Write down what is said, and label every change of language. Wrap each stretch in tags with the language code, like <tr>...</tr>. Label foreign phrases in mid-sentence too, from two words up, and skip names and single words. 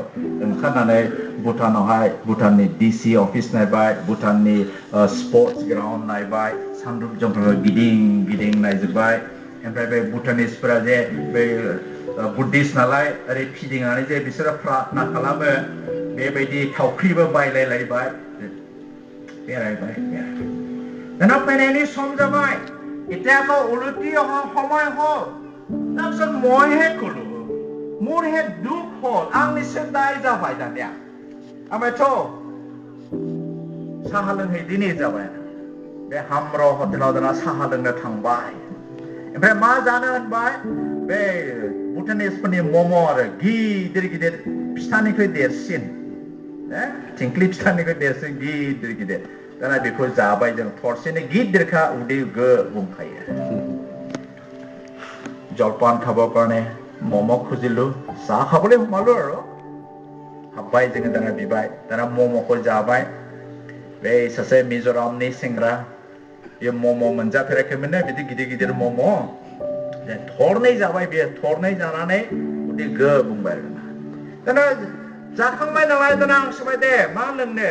<brx>ओंखारनानै भुटानावहाय भुटाननि</brx> <en>DC office</en> <brx>नायबाय, भुटाननि</brx> <en>sports ground</en> <brx>नायबाय, सानद्रुप जंकराव गिदिं गिदिं नायजोब्बाय। ओमफ्राय बे भुटानिसफोरा जे बे बुद्धिस्ट नालाय ओरै फिदिंनानै जे बिसोरो प्रार्थना खालामो, बेबायदि थावख्रिबो बायलायलायबाय। बेरायबाय दाना फैनायनि सम जाबाय,</brx> <as>এতিয়া আকৌ উলটি অহা সময় হ'ল। তাৰপিছত মইহে ক'লো, মোৰহে দুখ হ'ল,</as> <brx>आंनिसो दाय जाबाय दानिया। ओमफ्रायथ' साहा लोंहैदिनि जाबाय। बे हाम्र हटेलाव दाना साहा लोंनो थांबाय। ओमफ्राय मा जानो होनबाय, बे भुटानिसफोरनि मम' आरो गिदिर गिदिर फिथानिख्रुइ देरसिन, थिंख्लि फिथानिख्रुइ देरसिन गिदिर गिदिर। दाना बेखौ जाबाय जों, थरसेनो गिदिरखा, उदै गो बुंखायो।</brx> <as>জলপান খাবৰ কাৰণে মম' খুজিলো, চাহ খাবলৈ সোমালো আৰু।</as> <brx>हाबबाय जोङो दाना बिबाय, दाना मम'खौ जाबाय। बे सासे मिज'रामनि सेंग्रा, बे मम' मोनजाफेराखैमोननो, बिदि गिदिर गिदिर मम'। थरनै जाबाय बेयो, थरनै जानानै उदै गो बुंबाय आरो। दाना जाखांबाय नालाय दाना आं सोंबाय, दे मा लोंनो?</brx>